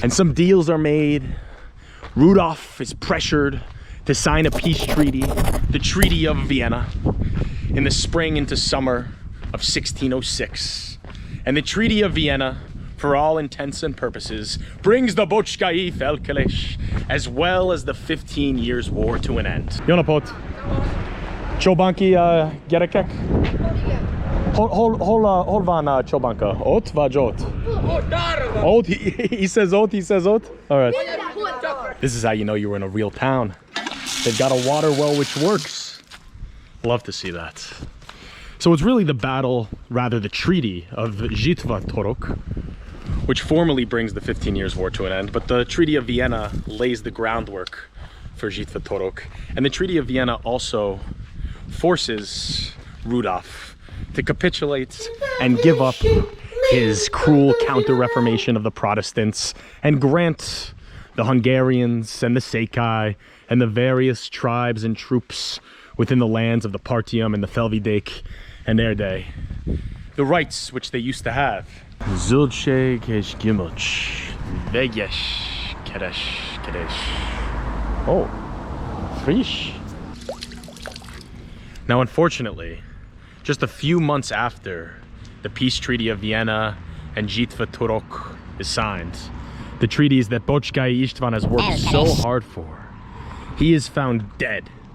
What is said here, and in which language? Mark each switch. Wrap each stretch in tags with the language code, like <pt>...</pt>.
<en>And some deals are made. Rudolph is pressured to sign a peace treaty, the Treaty of Vienna, in the spring into summer of 1606. And the Treaty of Vienna for all intents and purposes, brings the Bocskai Felkelés, as well as the 15 Years' War to an end.</en> <hu>Jonapot, Csobanki gyerekek? Hol van Csobanka? Ott vagy ott? Ott?</hu> <en>He says ott, he says ott? All right. This is how you know you were in a real town. They've got a water well which works. Love to see that. So it's really the battle, rather the treaty of Žitva Torok, which formally brings the 15 Years' War to an end, but the Treaty of Vienna lays the groundwork for Žitva Torok. And the Treaty of Vienna also forces Rudolf to capitulate and give up his cruel counter-reformation of the Protestants and grant the Hungarians and the Székely and the various tribes and troops within the lands of the Partium and the Felvidék and Erdély the rights which they used to have.</en> <hu>Zöldség és gyümölcs, vegyes kereskedés.</hu> <de>Oh, frisch.</de> <en>Now, unfortunately, just a few months after the Peace Treaty of Vienna and Žitva Torok is signed, the treaties that Bocskai István has worked so hard for, he is found dead.</en>